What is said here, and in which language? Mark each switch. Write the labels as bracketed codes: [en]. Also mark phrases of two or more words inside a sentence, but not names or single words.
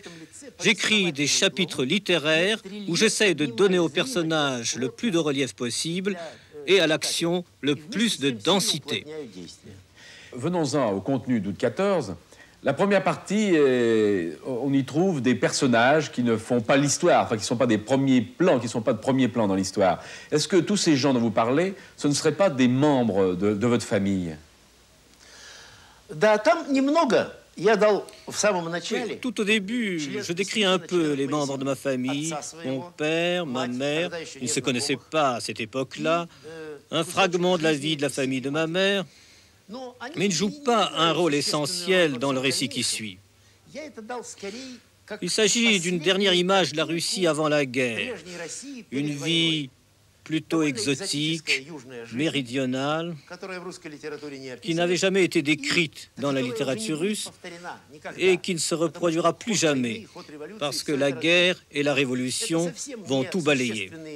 [fr] J'écris des chapitres littéraires où j'essaie de donner aux personnages le plus de relief possible et à l'action le plus de densité. Venons-en au contenu d'Août 14. La première partie, on y trouve des personnages qui ne font pas l'histoire, enfin qui ne sont pas des premiers plans, qui ne sont pas de premier plan dans l'histoire. Est-ce que tous ces gens dont vous parlez, ce ne seraient pas des membres de votre famille? [ru] Да, там немного. Я дал в самом начале. [fr] Tout au début, je décris un peu les membres de ma famille, mon père, ma mère, ils ne se connaissaient pas à cette époque-là, un fragment de la vie de la famille de ma mère, mais ils ne jouent pas un rôle essentiel dans le récit qui suit. Il s'agit d'une dernière image de la Russie avant la guerre, une vie plutôt exotique, méridionale, qui n'avait jamais été décrite dans la littérature russe et qui ne se reproduira plus jamais, parce que la guerre et la révolution vont tout balayer.